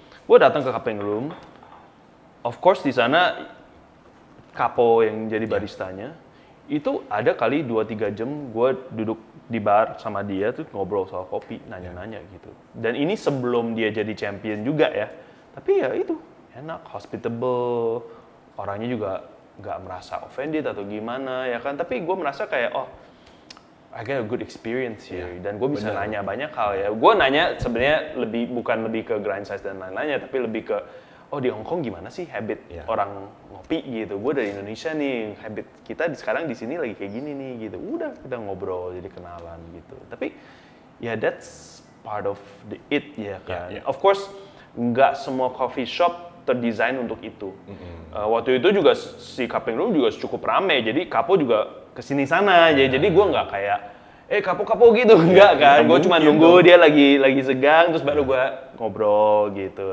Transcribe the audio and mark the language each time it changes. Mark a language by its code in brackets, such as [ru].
[id] Gue datang ke cupping room, of course di sana kapo yang jadi baristanya, itu ada kali 2-3 jam gue duduk di bar sama dia tuh ngobrol soal kopi, nanya-nanya gitu. Dan ini sebelum dia jadi champion juga ya. Tapi ya itu, enak, hospitable, orangnya juga nggak merasa offended atau gimana ya kan. Tapi gue merasa kayak, [en] I get a good experience here. [id] Dan gue bisa nanya banyak hal ya. Gue nanya sebenarnya bukan lebih ke grind size dan lain-lainnya, tapi lebih ke, di Hong Kong gimana sih habit orang ngopi gitu. Gue dari Indonesia nih, habit kita sekarang di sini lagi kayak gini nih gitu. Udah kita ngobrol jadi kenalan gitu. Tapi ya [en] that's part of the it [id] ya kan. Of course nggak semua coffee shop terdesain untuk itu. Waktu itu juga si cupping room juga cukup rame. Jadi kapo juga kesini sana aja. Jadi gue nggak kayak kapo-kapo gitu, enggak kan. Gue cuma nunggu dia lagi segang, terus baru gue ngobrol gitu.